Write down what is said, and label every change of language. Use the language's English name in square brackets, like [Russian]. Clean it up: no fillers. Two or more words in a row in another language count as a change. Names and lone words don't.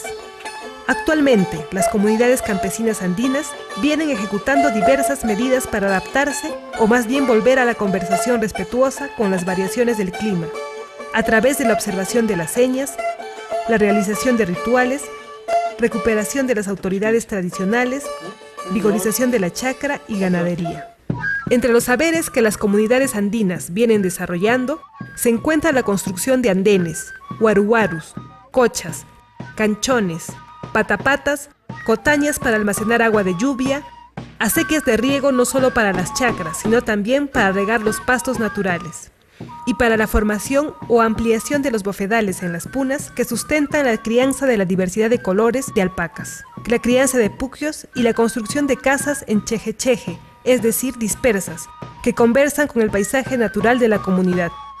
[Spanish] Actualmente, las comunidades campesinas andinas vienen ejecutando diversas medidas para adaptarse o más bien volver a la conversación respetuosa con las variaciones del clima, a través de la observación de las señas, la realización de rituales, recuperación de las autoridades tradicionales, vigorización de la chacra y ganadería. Entre los saberes que las comunidades andinas vienen desarrollando, se encuentra la construcción de andenes, huaruhuarus, cochas, canchones, patapatas, cotañas para almacenar agua de lluvia, acequias de riego no solo para las chacras, sino también para regar los pastos naturales, y para la formación o ampliación de los bofedales en las punas que sustentan la crianza de la diversidad de colores de alpacas, la crianza de puquios y la construcción de casas en cheje-cheje, es decir, dispersas, que conversan con el paisaje natural de la comunidad.